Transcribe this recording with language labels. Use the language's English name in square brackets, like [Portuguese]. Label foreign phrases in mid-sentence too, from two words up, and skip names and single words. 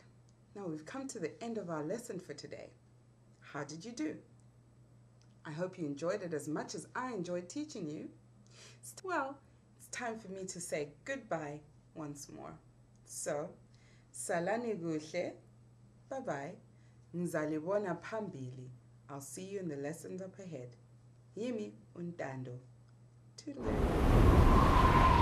[English] Now we've come to the end of our lesson for today. How did you do? I hope you enjoyed it as much as I enjoyed teaching you. Well, it's time for me to say goodbye once more. [North Ndebele] So, salani kuhle, bye-bye, ngizalibona phambili. [English] I'll see you in the lessons up ahead. [North Ndebele] Yimi untando. Toodaloo.